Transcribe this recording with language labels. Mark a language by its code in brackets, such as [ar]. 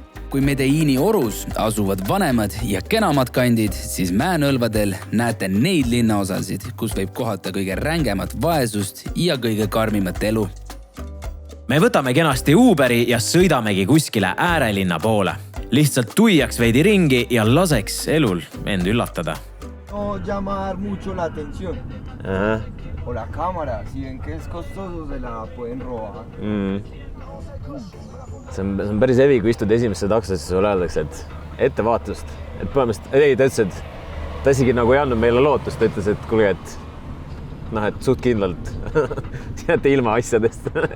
[et] Kui Medellini orus asuvad vanemad ja kenamad kandid, siis Mäenõlvadel näete neid linnaosasid, kus võib kohata kõige rängemat vaesust ja kõige karmimat elu. Me võtame kenasti Uberi ja sõidamegi kuskile äärelinna poole. Lihtsalt tuiaks veidi ringi ja laseks elul end üllatada. [es] No llamar mucho la atención. Ajá. O la cámara, si ven que es costoso, se la pueden robar. [et] See on päris hevi, kui istud esimesse taksosse, siis sulle öeldakse, et ettevaatust. Et põhimõtteliselt, ta ütles, et ta isegi nagu ei andnud meile lootust, ta ütles, et kuulge, et noh, et suht kindlalt jääte ilma asjadest.